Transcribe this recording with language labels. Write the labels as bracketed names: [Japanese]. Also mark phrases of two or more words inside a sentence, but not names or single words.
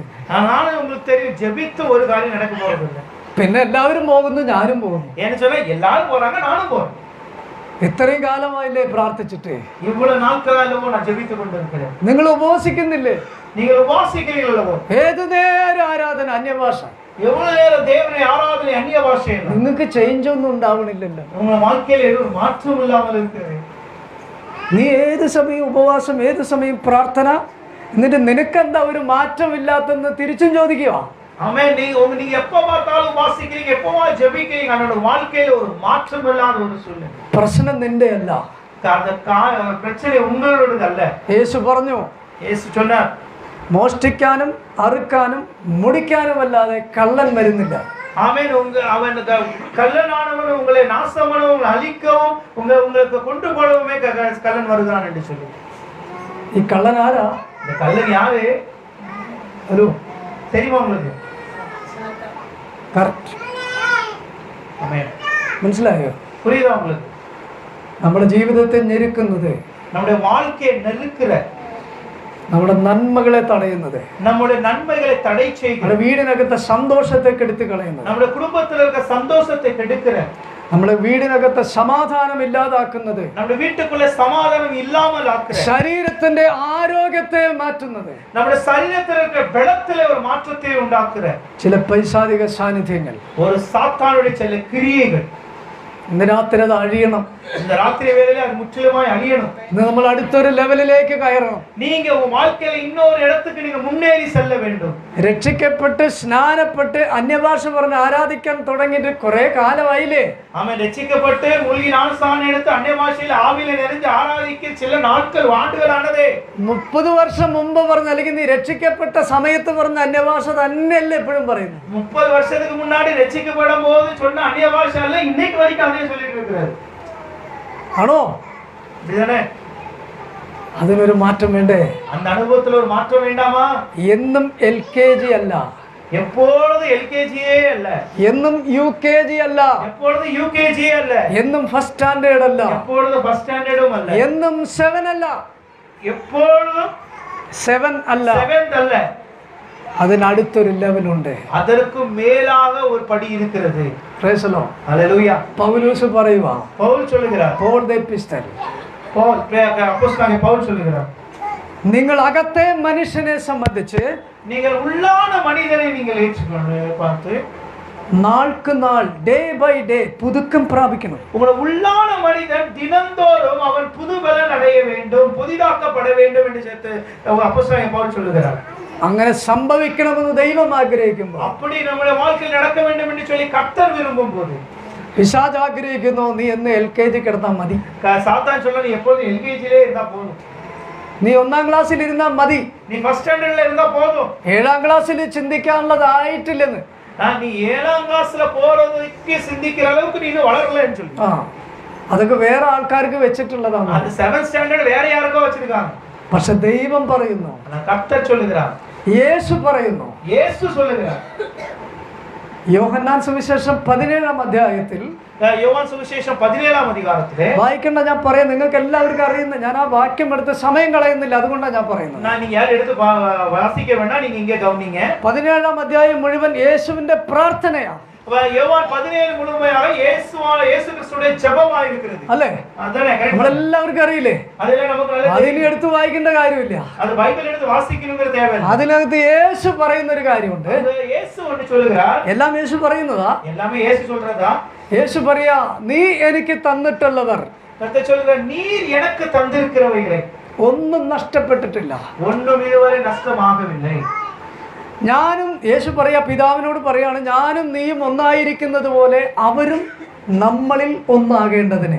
[Malayalam] ജപിത്ത് ഒരു കാര്യം നടക്കാൻ പോകുന്നില്ല. പിന്നെ എല്ലാവരും പോകുന്നു, ഞാനും പോകുന്നു. [Tamil] எல்லாரும் போறாங்க நானும் போகும். [Malayalam] ഇത്രയും കാലമായില്ലേ പ്രാർത്ഥിച്ചിട്ട്? ഇவ்வளவு നാൾക്കാലമോ ഞാൻ ജപിച്ചുകൊണ്ടിരിക്കുന്നത്. നിങ്ങൾ ഉപവസിക്കുന്നില്ലേ? നിങ്ങൾ ഉപവസിക്കുന്നില്ലല്ലോ. ഏത് നേരം ആരാധന, അന്യഭാഷ. [Tamil] எவ்வளவு நேரம் தேவனை ஆராதனை அந்நிய பாஷை [Malayalam] നിങ്ങൾക്ക് ചേഞ്ച് ഒന്നും ഉണ്ടാവണില്ലല്ലോ. [Tamil] உங்க வாழ்க்கையில ஒரு மாற்றம் இல்லாமல் இருக்கிறது. [Malayalam] നീ ഏത് സമയം ഉപവാസം, ഏത് സമയം പ്രാർത്ഥന, എന്നിട്ട് നിനക്കെന്താ ഒരു മാറ്റം ഇല്ലാത്തെന്ന് തിരിച്ചും ചോദിക്കുക. [Tamil] ஆமென். நீங்க எப்ப பார்த்தாலும் வாசிக்கிறீங்க, எப்பமா ஜெபிக்கிறீங்க, ஆனா வாழ்க்கையில ஒரு மாற்றம் இல்லாத ஒரு சூழ்நிலை. [Malayalam] പ്രശ്നം നിന്റെ അല്ല, [Tamil] பிரச்சனை உங்களோடது அல்ல. [Malayalam] യേശു പറഞ്ഞു, [Tamil] യേശു சொன்னார், [Malayalam] മോഷ്ടിക്കാനും അറുക്കാനും മുടിക്കാനുമല്ലാതെ കള്ളൻ വരുന്നില്ല. [Tamil] ஆமென். அவன் கள்ளனானவன் உங்களை நாசம் பண்ணவும், உங்களை அழிக்கவும், உங்களுக்கு கொண்டு போடவுமே கள்ளன் வருகிறான் என்று சொல்லி. [Malayalam] ഈ കള്ളൻ ആരാ? [Tamil] இந்த கள்ளன் யாரு? [Malayalam] ഹലോ, [Tamil] தெரியுமா உங்களுக்கு? [Malayalam] കറക്റ്റ്. [Tamil] ஆமென். [Malayalam] മനസ്സിലായോ? [Tamil] புரியுதா உங்களுக்கு? [Malayalam] നമ്മുടെ ജീവിതത്തെ ഞെരുക്കുന്നത്, [Tamil] நம்முடைய வாழ்க்கையை நெருக்கிற, [Malayalam] നമ്മുടെ നന്മകളെ തടയുന്നത്, [Tamil] நம்முடைய நன்மைகளை தடை செய்கிற, [Malayalam] നമ്മുടെ വീടിനകത്തെ സന്തോഷത്തെ കെടുത്തി കളയുന്നത്, [Tamil] நம்முடைய குடும்பத்தில் இருக்க சந்தோஷத்தை கெடுக்கிற, [Malayalam] നമ്മുടെ വീടിനകത്തെ സമാധാനം ഇല്ലാതാക്കുന്നത്, [Tamil] നമ്മുടെ വീட்டுக்குள்ள சமாதானம் இல்லாமல் ஆக்குற, [Malayalam] ശരീരത്തിന്റെ ആരോഗ്യത്തെ മാറ്റുന്നത്, നമ്മുടെ ശരീരത്തിൽ இருக்க ബലത്തിലെ ഒരു മാറ്റത്തെ ഉണ്ടാക്കുற ചില പൈശാചിക സാന്നിധ്യങ്ങൾ, ഒരു സാത്താനുடைய ചില ക്രിയകൾ ഇന്ന് രാത്രി അത് അഴിയണം. [Tamil] இந்த ராத்திரி வேளையில அது முற்றிலுமாய் அழியணும். [Malayalam] ഇന്ന് നമ്മൾ അടുത്തൊരു ലെവലിലേക്ക് കയറണം. [Tamil] நீங்க உங்க வாழ்க்கையில இன்னொரு இடத்துக்கு நீங்க முன்னேறி செல்ல வேண்டும். [Malayalam] രക്ഷിക്കപ്പെട്ട് സ്നാനപ്പെട്ട് അന്യഭാഷ പറഞ്ഞ് ആരാധിക്കാൻ തുടങ്ങിയിട്ട് കുറെ കാലമായില്ലേ? [Tamil] அவன் ரட்சிக்கப்பட்டு மூழ்கி ஞானஸ்நானம் எடுத்து அந்நிய பாஷையில் ஆவியில நிறைஞ்சு ஆராதிக்க சில நாட்கள் ஆண்டுகளானதே. [Malayalam] 30 വർഷം മുമ്പ് പറഞ്ഞ, അല്ലെങ്കിൽ നീ രക്ഷിക്കപ്പെട്ട സമയത്ത് പറഞ്ഞ അന്യഭാഷ തന്നെയല്ലേ എപ്പോഴും പറയുന്നത്? [Tamil] 30 வருஷத்துக்கு முன்னாடி ரட்சிக்கப்படும் போது சொன்ன அந்நிய பாஷை அல்ல இன்னைக்கு வரைக்கும் அதே சொல்லிட்டு இருக்கிறாரு. [Malayalam] ആണോ? [Tamil] இதுதானே? [Malayalam] അതിനൊരു മാറ്റം വേണ്ടേ? [Tamil] அந்த அனுபவத்துல ஒரு மாற்றம் வேண்டாமா? [Malayalam] എന്നും LKG അല്ല, [Tamil] எப்பொழுது எல்கேஜியே அல்ல, [Malayalam] എന്നും UKG അല്ല, [Tamil] எப்பொழுது யூகேஜியே அல்ல, [Malayalam] എന്നും [English] first standard [Malayalam] അല്ല, [Tamil] எப்பொழுது [English] first standard [Tamil] அல்ல, [Malayalam] എന്നും 7 അല്ല, [Tamil] எப்பொழுதும் [Malayalam] 7 അല്ല. [Tamil] 7th அல்ல. [Malayalam] അതിനടുത്തൊരു ലെവലുണ്ട്. [Tamil] அதற்கு மேலாக ஒரு படி இருக்கிறது. [English] Praise the Lord. [Tamil] ஹalleluya. [Malayalam] പൗലോസ് പറയുവാ, [Tamil] பவுல் சொல்லுகிறார், [English] Paul the epistle, [Tamil] அப்போஸ்தலனாகிய பவுல் சொல்லுகிறார், [Malayalam] നിങ്ങൾ അകത്തെ മനുഷ്യനെ സംബന്ധിച്ച് [Tamil] நீங்கள் உள்ளான மனிதனை நீங்கள் ஏற்றுக்கொண்டு பார்த்து [Malayalam] നാൾക്ക് നാൾ, [English] day by day [Malayalam] പുതുക്കം പ്രാപിക്കണം. [Tamil] உங்களோட உள்ளான மனிதன் தினந்தோறும் அவன் புது பலன் அடைய வேண்டும், புதிதாக்கப்பட வேண்டும் என்று சேர்த்து அப்போஸ்தலனாகிய பவுல் சொல்லுகிறார். [Malayalam] അങ്ങനെ സംഭവിക്കണമെന്ന് ദൈവം ആഗ്രഹിക്കുമ്പോൾ, [Tamil] அப்படி நம்முடைய வாழ்க்கையில் நடக்க வேண்டும் என்று சொல்லி கர்த்தர் விரும்பும் போது, [Malayalam] പിശാച് ആഗ്രഹിക്കുന്നു നീ എന്ന് LKG കിടന്നാൽ മതി, [Tamil] சாத்தான் சொல்ல நீ எப்போதும் எல்கேஜிலே இருந்தா போதும், [Malayalam] നീ 1ാം ക്ലാസ്സിൽ ഇരുന്നാൽ മതി, [Tamil] நீ [English] first standard [Tamil] இருந்தா போதும், [Malayalam] 7ാം ക്ലാസ്സിൽ ചിന്തിക്കാനുള്ളതായിട്ടില്ലെന്ന്. [Tamil] நீ 7ஆம் கிளாஸ்ல போறதுக்கு சிந்திக்கிற அளவுக்கு நீ இன்னும் வளரலன்னு சொல்லி. [Malayalam] അതൊക്കെ വേറെ ആൾക്കാർക്ക് വെച്ചിട്ടുള്ളതാണ്. [Tamil] அது 7th ஸ்டாண்டர்ட் வேற யாருக்கோ வச்சிருக்காங்க. [Malayalam] പക്ഷെ ദൈവം പറയുന്നു, [Tamil] கர்த்தர் சொல்லுகிறார், [Malayalam] യേശു പറയുന്നു, [Tamil] இயேசு சொல்லுகிறார். [Malayalam] യോഹന്നാൻ സുവിശേഷം 17ാം അധ്യായത്തിൽ, [Tamil] யோவான் சுவிசேஷம் 17ஆம் அதிகாரத்திலே [Malayalam] വായിക്കണ്ട, ഞാൻ പറയാം, നിങ്ങൾക്ക് എല്ലാവർക്കും അറിയുന്ന, ഞാൻ ആ വാക്യം എടുത്ത് സമയം കളയുന്നില്ല, അതുകൊണ്ടാണ് ഞാൻ പറയുന്നത്. [Tamil] நீங்க யாரும் எடுத்து வாசிக்க வேண்டாம், நீங்க இங்கே கவனிங்க. [Malayalam] 17ാം അധ്യായം മുഴുവൻ യേശുവിന്റെ പ്രാർത്ഥനയാണ്. [Tamil] யோவான் 17 முழுமையாக இயேசு கிறிஸ்துவின் ஜெபமாக இருக்கிறது. [Malayalam] അല്ലേ? [Tamil] அதானே கரெக்ட். [Malayalam] നമ്മളെല്ലാവർക്കും അറിയില്ലേ? [Tamil] அதெல்லாம் நமக்கு நல்லா [Malayalam] അതിനെ എടുത്ത് വായിക്കേണ്ട കാര്യമില്ല. [Tamil] அது பைபிள் எடுத்து வாசிக்கணும்ங்கற தேவை இல்ல. [Malayalam] അതിനകത്ത് യേശു പറയുന്ന ഒരു കാര്യമുണ്ട്. [Tamil] இயேசு ஒன்னு சொல்லுகிறார். [Malayalam] എല്ലാം യേശു പറയുന്നതാ. [Tamil] எல்லாமே இயேசு சொல்றதா? [Malayalam] യേശു പറയാ, നീ എനിക്ക് തന്നിട്ടുള്ളവർ, [Tamil] கர்த்தர் சொல்றார், நீர் எனக்கு தந்திருக்கிறவைகளை [Malayalam] ഒന്നും നഷ്ടപ്പെട്ടിട്ടില്ല, [Tamil] ஒன்றும் இதுவரை நஷ்டமாகவில்லை. [Malayalam] ഞാനും, യേശു പറയാ, പിതാവിനോട് പറയാണ്, ഞാനും നീയും ഒന്നായിരിക്കുന്നത് പോലെ അവരും നമ്മളിൽ ഒന്നാകേണ്ടതിന്.